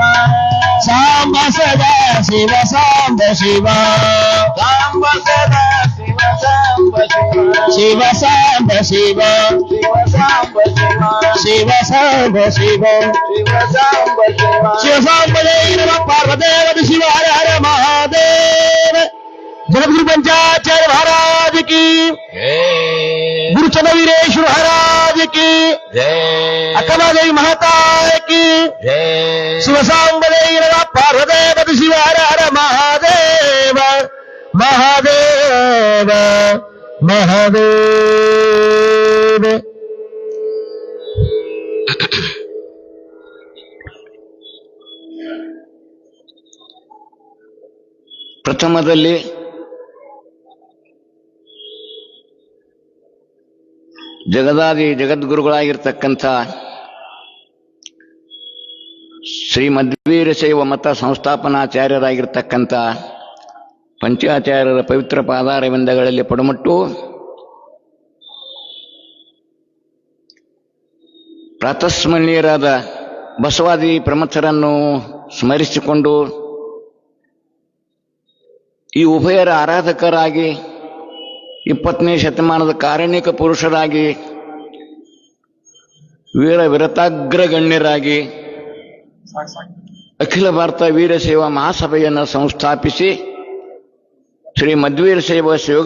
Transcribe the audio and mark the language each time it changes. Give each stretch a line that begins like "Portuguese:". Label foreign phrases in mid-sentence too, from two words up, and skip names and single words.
Kannada: ಸಾಂಬ ಸದಾ ಶಿವ ಸಾಂಬ ಶಿವ ಸಾಂಬ ಸದಾ ಶಿವ ಸಾಂಬ ಶಿವ ಶಿವ ಸಾಂಬ ಶಿವ ಶಿವ ಸಾಂಬ ಶಿವ ಶಿವ ಸಾಂಬ ಶಿವ ಶಿವ ಸಾಂಬ ಶಿವ ಶಿವ ಸಾಂಬ ಜೈ ನಮ ಪಾರ್ವದೇವ ಶಿವ ಹರ ಹರ ಮಹಾದೇವ ಜಗದ್ಗುರು
Hindi: पंचाचार्य महाराज की गुरु चन्नवीरेश्वर महाराज की अक्कमादेवी महता की शिव सांब जय नम पार्वदेव शिव हर हर महादेव महादेव
Kannada: महादेव ಪ್ರಥಮದಲ್ಲಿ ಜಗದಾದಿ ಜಗದ್ಗುರುಗಳಾಗಿರ್ತಕ್ಕಂಥ ಶ್ರೀ ಮಧ್ವೀರಶೈವ ಮತ ಸಂಸ್ಥಾಪನಾಚಾರ್ಯರಾಗಿರ್ತಕ್ಕಂಥ ಪಂಚಾಚಾರ್ಯರ ಪವಿತ್ರ ಪಾದಾರವಿಂದಗಳಲ್ಲಿ ಪಡಮಟ್ಟು ಪ್ರಾತಸ್ಮರಣೀಯರಾದ ಬಸವಾದಿ ಪ್ರಮಥರನ್ನು ಸ್ಮರಿಸಿಕೊಂಡು ಈ ಉಭಯರ ಆರಾಧಕರಾಗಿ 20ನೇ ಶತಮಾನದ ಕಾರಣಿಕ ಪುರುಷರಾಗಿ ವೀರ ವಿರತಾಗ್ರಗಣ್ಯರಾಗಿ ಅಖಿಲ ಭಾರತ ವೀರಶೈವ ಮಹಾಸಭೆಯನ್ನು ಸಂಸ್ಥಾಪಿಸಿ ಶ್ರೀ ಮಧ್ವೀರಶೈವ ಶಿವಯೋಗ